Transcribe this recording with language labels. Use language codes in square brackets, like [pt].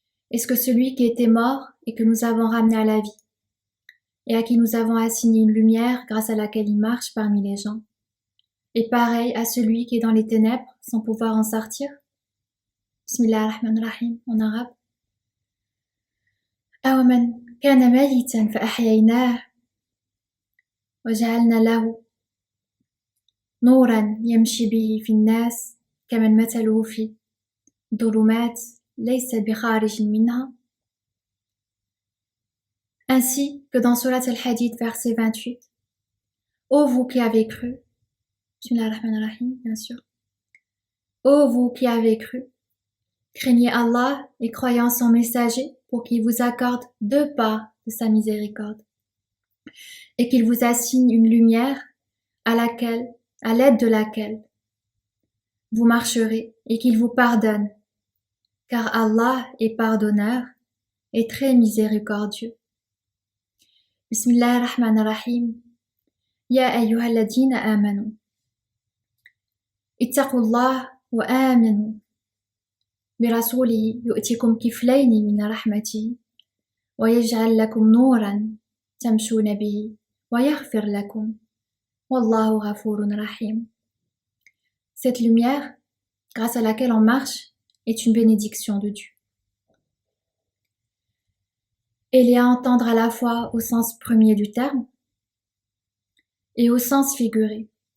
[fr] Est-ce que celui qui était mort et que nous avons ramené à la vie, et à qui nous avons assigné une lumière grâce à laquelle il marche parmi les gens, est pareil à celui qui est dans les ténèbres sans pouvoir en sortir? Bismillahirrahmanirrahim, en arabe. [ar] أَوَمَنْ كَانَ مَيِّتًا فَأَحْيَيْنَاهُ وَجَعَلْنَا لَهُ نورا يمشي به في الناس كمن مثله في ظلمات ليس بخارج منها. [fr] Ainsi que dans Surat Al-Hadid, verset 28, ô vous qui avez cru, Bismillahirrahmanirrahim, bien sûr, ô vous qui avez cru, craignez Allah et croyez en son messager pour qu'il vous accorde deux parts de sa miséricorde et qu'il vous assigne une lumière à l'aide de laquelle vous marcherez et qu'il vous pardonne, car Allah est pardonneur et très miséricordieux. [ar] Bismillahirrahmanirrahim. Ya ayyuhalladhina amanu. Ittaqullah wa aminu. برسوله يؤتكم كفلين من رحمته ويجعل لكم نورا تمشون به ويغفر لكم والله غفور رحيم. [fr] Cette lumière, grâce à laquelle on marche, est une bénédiction de Dieu. Elle est à entendre à la fois au sens premier du terme et au sens figuré.